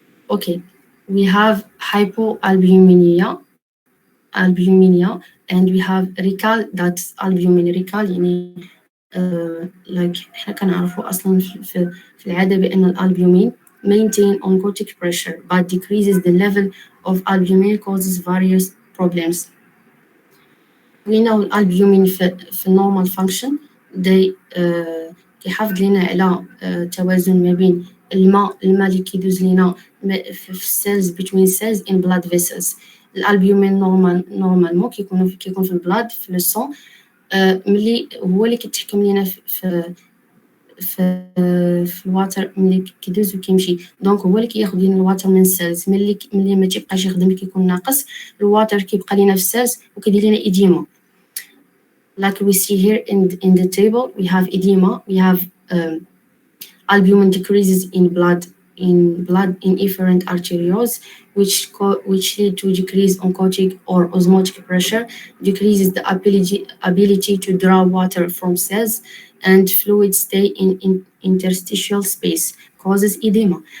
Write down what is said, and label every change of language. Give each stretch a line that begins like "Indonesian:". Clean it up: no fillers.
English: Okay, we have hypoalbuminemia, and we have recall. That's albumin recall. يعني like
Arabic: احنا كنعرفوا اصلا في العاده بان الالبومين
English: maintain oncotic pressure but decreases the level of albumin causes various problems. We know
Arabic: الالبومين في
English: normal function they
Arabic: كيحافظ لنا على توازن ما بين الماء اللي كيدوز لنا في
English: cells between cells in blood vessels.
Arabic: الالبومين نورمالمون كيكون في البلاد في لو سون، ملي هو اللي كيتحكم لينا في الواتر ملي كيدوز وكيمشي. دونك هو اللي كياخذ لينا الواتر من السيلز، ملي ما تيبقاش يخدم كيكون ناقص الواتر كيبقى لينا في السيلز وكيدير لنا إديمة.
English: Like we see here in the table, we have edema, we have albumin decreases in blood in blood in efferent arterioles, which lead to decrease oncotic or osmotic pressure, decreases the ability to draw water from cells, and fluid stay in interstitial space, causes edema.